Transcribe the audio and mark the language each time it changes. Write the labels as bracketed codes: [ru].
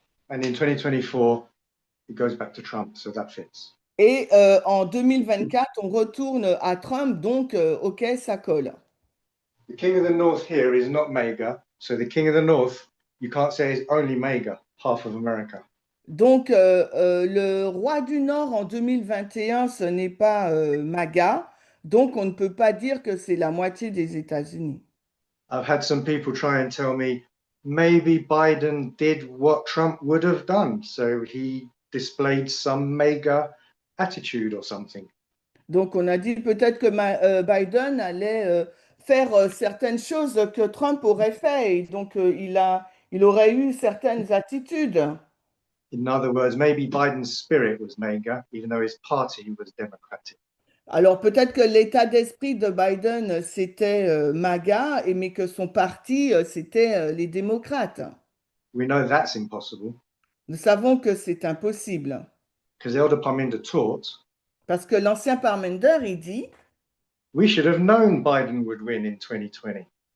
[en] And in 2024, it goes back to Trump, so that fits. [fr] Et en 2024, on retourne à Trump, donc OK, ça colle. [en] The King of the North here is not Mega, so the King of the North, you can't say is only Mega, half of America. [fr] Donc, le roi du Nord en 2021, ce n'est pas MAGA, donc on ne peut pas dire que c'est la moitié des États-Unis. [en] I've had some people try and tell me maybe Biden did what Trump would have done, so he displayed some Mega attitude or something. [fr] Donc, on a dit peut-être que Biden allait faire certaines choses que Trump aurait fait, et donc il aurait eu certaines attitudes. [en] In other words, maybe Biden's spirit was Mega, even though his party was Democratic. [fr] Alors peut-être que l'état d'esprit de Biden, c'était MAGA, mais que son parti, c'était les démocrates. [en] We know that's impossible [fr] Nous savons que c'est impossible. [en] because Elder Parminder taught [fr] Parce que l'ancien Parmenter, il dit, [en] we should have known Biden would win in 2020.